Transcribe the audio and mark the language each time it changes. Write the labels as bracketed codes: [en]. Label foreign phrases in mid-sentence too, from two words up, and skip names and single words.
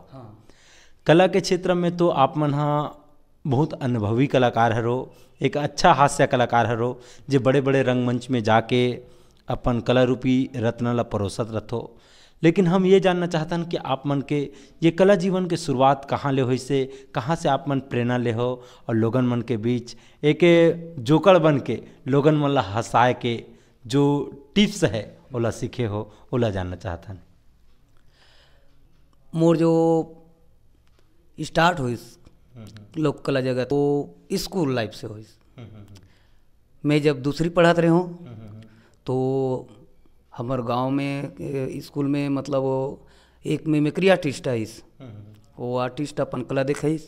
[hne] कला के क्षेत्र में तो आप मन हा बहुत अनुभवी कलाकार हरो, एक अच्छा हास्य कलाकार हरो, जो बड़े बड़े रंगमंच में जाके अपन कला रूपी रत्न ला परोसत रथो। लेकिन हम ये जानना चाहते हैं कि आप मन के ये कला जीवन के शुरुआत कहाँ ले हुई से, कहाँ से आप मन प्रेरणा ले हो और लोगन मन के बीच एक जोकड़ बन के लोगन मन ला हंसाए के जो टिप्स है ओला सीखे हो, ओला जानना चाहता हैं। मोर जो स्टार्ट हुई लोक कला जगत तो [en] school life [hne] से हुई। मैं जब दूसरी पढ़ाते रहे हूँ तो हमारे गांव में स्कूल में मतलब वो एक [en] mimicry artist [hne] है, वो आर्टिस्ट अपन कला दिखाईस।